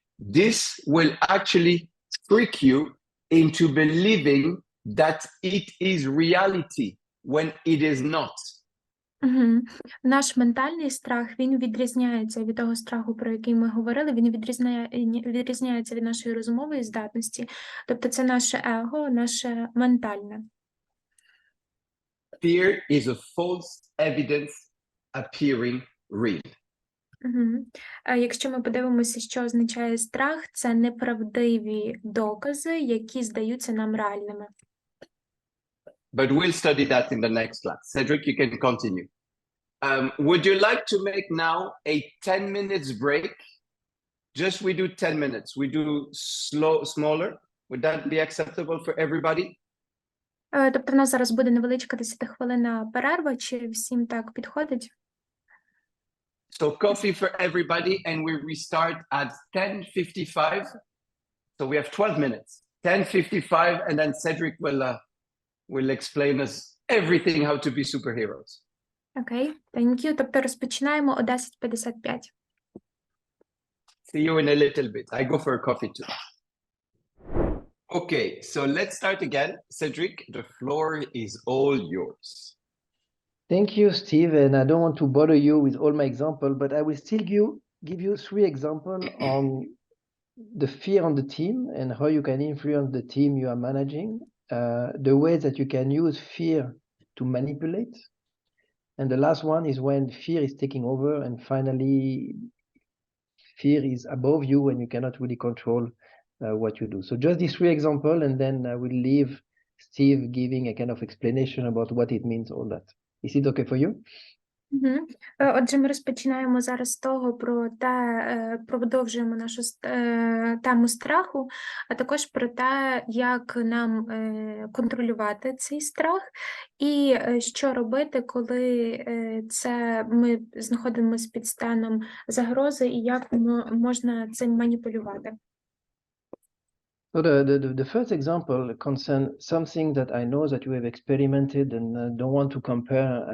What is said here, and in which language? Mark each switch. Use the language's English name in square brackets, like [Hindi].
[English] This will actually trick you into believing that it is reality when it is not. [Ukrainian] Наш ментальний страх, він відрізняється від того страху, про який ми говорили, він відрізняється від нашої розумової здатності. Тобто це наше его, наше ментальне. [English] Fear is a false evidence appearing real. [Ukrainian] Якщо ми подивимося, що означає страх, це неправдиві докази, які здаються нам реальними. [English] But we'll study that in the next class. Cedric, you can continue. Would you like to make now a 10 minutes break? Just we do 10 minutes. We do smaller. Would that be acceptable for everybody? [Ukrainian] Тобто в нас зараз буде невеличка 10-хвилинна перерва, чи всім так підходить? [English] So coffee for everybody, and we restart at 10:55. So we have 12 minutes. 10:55, and then Cedric will explain us everything how to be superheroes. Окей, thank you. [Ukrainian] Тобто розпочинаємо о 10:55. [English] See you in a little bit. I go for a coffee too. Okay, so let's start again. Cedric, the floor is all yours. Thank you, Steve, and I don't want to bother you with all my examples, but I will still give you 3 examples on the fear on the team and how you can influence the team you are managing, the ways that you can use fear to manipulate, and the last one is when fear is taking over and finally fear is above you and you cannot really control what you do. So just these 3 examples, and then I will leave Steve giving a kind of explanation about what it means, all that. Is it okay for you? [Ukrainian] Отже, ми розпочинаємо зараз з того, продовжуємо нашу тему страху, а також про те, як нам контролювати цей страх, і що робити, коли ми знаходимося під станом загрози, і як можна цим маніпулювати. [English] So the first example concerns something that I know that you have experimented and don't want to compare.